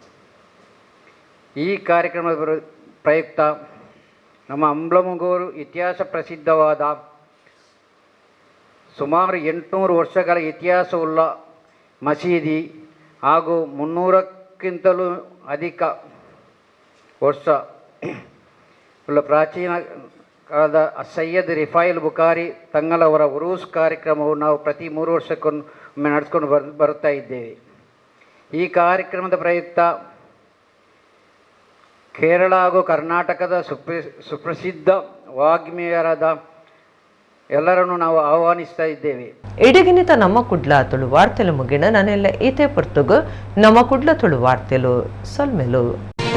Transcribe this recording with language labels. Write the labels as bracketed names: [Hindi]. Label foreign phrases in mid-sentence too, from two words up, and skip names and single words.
[Kannada] ಈ ಕಾರ್ಯಕ್ರಮದ ಪ್ರಯುಕ್ತ ನಮ್ಮ ಅಂಬ್ಲಮೊಗರು ಇತಿಹಾಸ ಪ್ರಸಿದ್ಧವಾದ ಸುಮಾರು 800 ವರ್ಷಗಳ ಇತಿಹಾಸವುಳ್ಳ ಮಸೀದಿ ಹಾಗೂ 300ಕ್ಕಿಂತಲೂ ಅಧಿಕ ವರ್ಷ ಉಳ್ಳ ಪ್ರಾಚೀನ ಕಾಲದ ಸೈಯದ್ ರಿಫಾಯಿಲ್ ಬುಖಾರಿ ತಂಗಳವರ ಉರೂಸ್ ಕಾರ್ಯಕ್ರಮವು ನಾವು ಪ್ರತಿ 3 ವರ್ಷಕ್ಕೊಮ್ಮೆ ನಡೆಸ್ಕೊಂಡು ಬರುತ್ತಾ ಇದ್ದೇವೆ. ಈ ಕಾರ್ಯಕ್ರಮದ ಪ್ರಯುಕ್ತ ಕೇರಳ ಹಾಗೂ ಕರ್ನಾಟಕದ ಸುಪ್ರಸಿದ್ಧ ವಾಗ್ಮಿಯರಾದ ಎಲ್ಲರನ್ನು ನಾವು ಆಹ್ವಾನಿಸ್ತಾ ಇದ್ದೇವೆ. [Tulu] ಇಡಗಿನಿತ ನಮ್ಮ ಕುಡ್ಲ ತುಳು ವಾರ್ತೆಲು ಮುಗಿಣ ನಾನೆಲ್ಲ ಈತೆ ಪುರ್ತುಗು ನಮ್ಮ ಕುಡ್ಲ ತುಳು ವಾರ್ತೆಲು ಸೊಲ್ಮೆಲು